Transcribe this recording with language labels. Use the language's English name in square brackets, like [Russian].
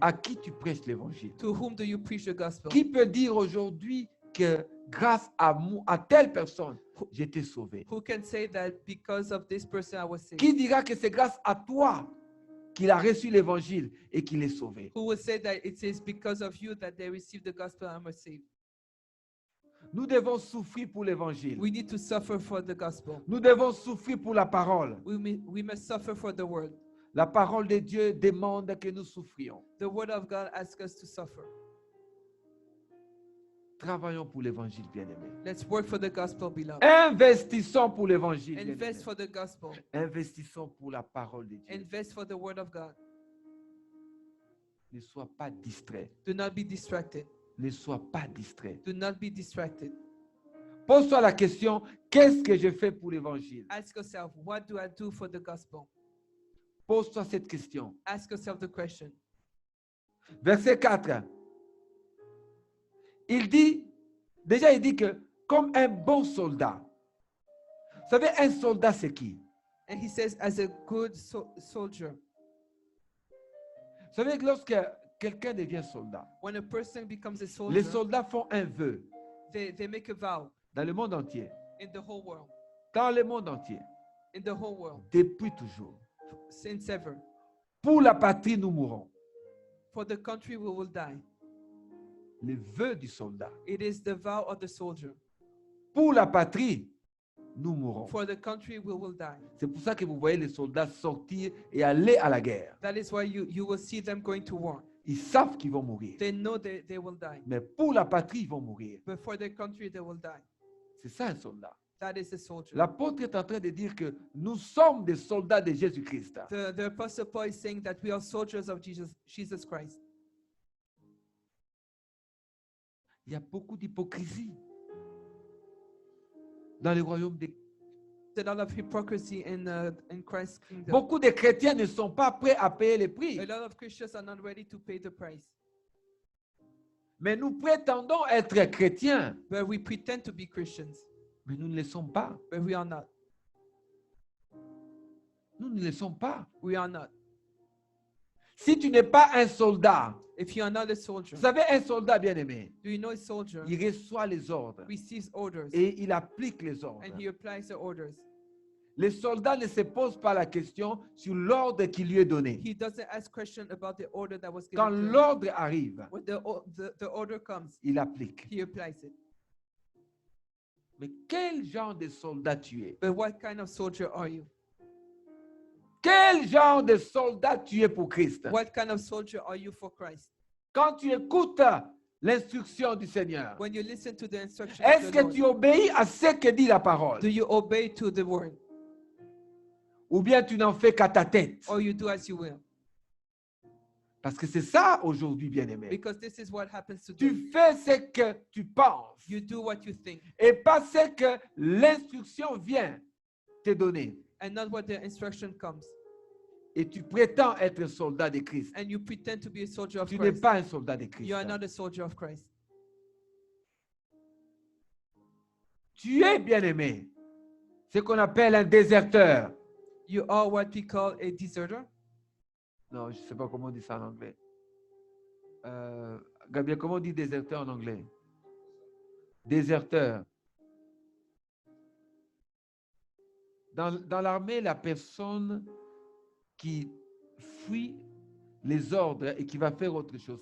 [French] À qui tu prêches l'évangile? [English] To whom do you preach the gospel? [French] Qui peut dire aujourd'hui que grâce à moi, à telle personne, j'ai été sauvé? [English] Who can say that because of this person I was saved? [French] Qui dira que c'est grâce à toi qu'il a reçu l'évangile et qu'il est sauvé? [English] Who will say that it is because of you that they received the gospel and were saved? [French] Nous devons souffrir pour l'évangile. [English] We need to suffer for the gospel. [French] Nous devons souffrir pour la parole. [English] We must suffer for the word. [French] La parole de Dieu demande que nous souffrions. [English] The word of God asks us to suffer. [French] Travaillons pour l'évangile, bien-aimé. [English] Let's work for the gospel, beloved. [French] Investissons pour l'évangile. [English] Invest [French] bien-aimé. [English] for the gospel. [French] Investissons pour la parole de Dieu. [English] Invest for the word of God. [French] Ne sois pas distrait. [English] Do not be distracted. [French] Ne sois pas distrait. [English] Do not be distracted. [French] Pose-toi la question, qu'est-ce que je fais pour l'évangile? [English] Ask yourself, what do I do for the gospel? [French] Pose-toi cette question. [English] Ask yourself the question. [French] Verset 4. Il dit que comme un bon soldat. Vous savez, un soldat, c'est qui? [English] And he says, as a good soldier, [French] Vous savez que lorsque quelqu'un devient soldat, [English] when a person becomes a [French] les [English] soldier, [French] soldats font un vœu [English] they make a vow [French] dans le monde entier. [English] in the whole world, [French] Dans le monde entier. [English] in the whole world, [French] Depuis toujours. [English] since ever. [French] Pour la patrie, nous mourons. [English] For the country we will die. [French] Le vœu du soldat. [English] It is the vow of the soldier. [French] Pour la patrie, nous mourons. [English] For the country we will die. [French] C'est pour ça que vous voyez les soldats sortir et aller à la guerre. [English] That is why you will see them going to war. [French] Ils savent qu'ils vont mourir. [English] They know they will die. [French] Mais pour la patrie, ils vont mourir. [English] But for their country they will die. [French] C'est ça un soldat. [English] That is a soldier. [French] L'apôtre est en train de dire que nous sommes des soldats de Jésus-Christ. [English] The Apostle Paul is saying that we are soldiers of Jesus Christ. [French] Il y a beaucoup d'hypocrisie dans le royaume de [English] There's a lot of hypocrisy in Christ's kingdom. [French] Beaucoup de chrétiens ne sont pas prêts à payer le prix. [English] A lot of Christians are not ready to pay the price. [French] Mais nous prétendons être chrétiens, [English] But we pretend to be Christians, [French] mais nous ne le sommes pas. [English] but we are not. [French] Nous ne le sommes pas. [English] We are not. [French] Si tu n'es pas un soldat, [English] If you are not a soldier, [French] vous savez, un soldat bien-aimé, [English] do you know a soldier [French] il reçoit les ordres [English] receives orders [French] et il applique les ordres. [English] and he applies the orders? [French] Le soldat ne se pose pas la question sur l'ordre qui lui est donné. [English] He doesn't ask question about the order that was [French] Quand [English] given to him. [French] l'ordre arrive, [English] When the order comes, [French] il applique. [English] he applies it. [French] Mais quel genre de soldat tu es? [English] But what kind of soldier are you? [French] Quel genre de soldat tu es pour Christ? [English] What kind of soldier are you for Christ? [French] Quand tu écoutes l'instruction du Seigneur, [English] When you listen to the instruction [French] est-ce [English] of the [French] que [English] Lord, [French] tu obéis à ce que dit la parole? [English] do you obey to the word, [French] Ou bien tu n'en fais qu'à ta tête? [English] or you do as you will? [French] Parce que c'est ça aujourd'hui, bien-aimé. [English] Because this is what happens today. [French] Tu fais ce que tu penses [English] You do what you think, [French] et pas ce que l'instruction vient te donner. [English] and not what the instruction comes. [French] Et tu prétends être un soldat de Christ. [English] And you pretend to be a soldier of [French] Tu n'es [English] Christ. [French] pas un soldat de Christ. [English] You are not a soldier of Christ. [French] Tu es bien-aimé. Ce qu'on appelle un déserteur. [English] You are what we call a deserter. [French] Non, je ne sais pas comment on dit ça en anglais. Gabriel, comment on dit déserteur en anglais? Déserteur. Dans l'armée, la personne qui fuit les ordres et qui va faire autre chose.